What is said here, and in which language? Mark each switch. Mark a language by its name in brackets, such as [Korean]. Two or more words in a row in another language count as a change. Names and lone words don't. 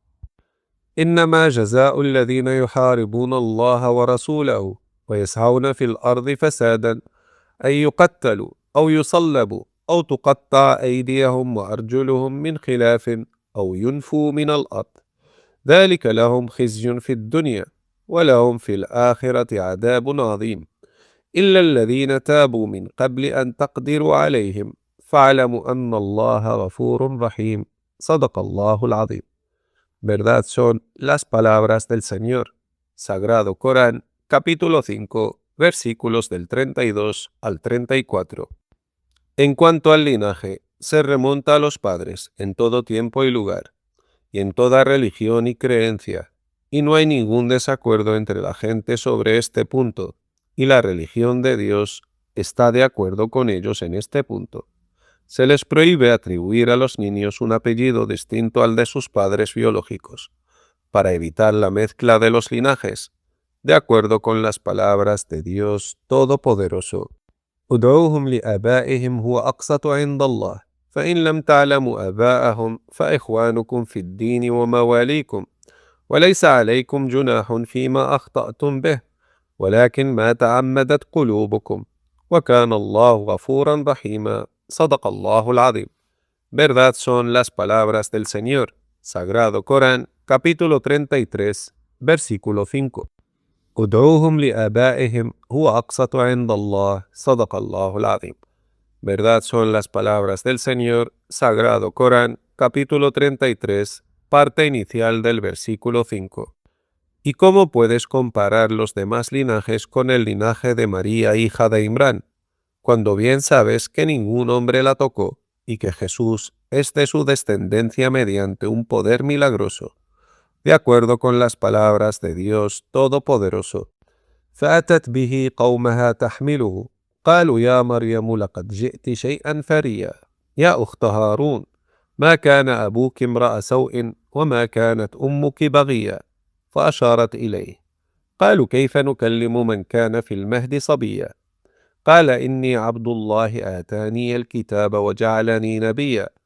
[Arabic] إنما جزاء الذين يحاربون الله ورسوله ويسعون في الأرض فسادا أن يقتلوا أو يصلبوا أو تقطع أيديهم وأرجلهم من خلاف أو ينفوا من الأرض ذلك لهم خزي في الدنيا ولهم في الآخرة عذاب عظيم إلا الذين تابوا من قبل أن تقدروا عليهم فاعلموا أن الله غفور رحيم. صدق الله العظيم. [Spanish] Verdad son las palabras del Señor. Sagrado Corán, capítulo 5, versículos del 32 al 34. En cuanto al linaje, se remonta a los padres en todo tiempo y lugar, y en toda religión y creencia, y no hay ningún desacuerdo entre la gente sobre este punto, y la religión de Dios está de acuerdo con ellos en este punto. Se les prohíbe atribuir a los niños un apellido distinto al de sus padres biológicos, para evitar la mezcla de los linajes, de acuerdo con las palabras de Dios Todopoderoso. [Arabic] ادعوهم لآبائهم هو أقسط عند الله فإن لم تعلموا آباءهم فإخوانكم في الدين ومواليكم وليس عليكم جناح فيما أخطأتم به ولكن ما تعمدت قلوبكم وكان الله غفورا رحيما. صدق الله العظيم. [Spanish] Verdad son las palabras del Señor. Sagrado Corán, capítulo 33, versículo 5. [Arabic] ادعوهم لآبائهم هو أقسط عند الله. صدق الله العظيم. [Spanish] Verdad son las palabras del Señor. Sagrado Corán, capítulo 33, parte inicial del versículo 5. ¿Y cómo puedes comparar los demás linajes con el linaje de María, hija de Imrán, cuando bien sabes que ningún hombre la tocó y que Jesús es de su descendencia mediante un poder milagroso, de acuerdo con las palabras de Dios Todopoderoso? [Arabic] فأتت به قومها تحمله قالوا يا مريم لقد جئت شيئا فريا يا أخت هارون ما كان أبوك امرأ سوء وما كانت أمك بغيا فأشارت إليه قالوا كيف نكلم من كان في المهد صبيا قال إني عبد الله آتاني الكتاب وجعلني نبيا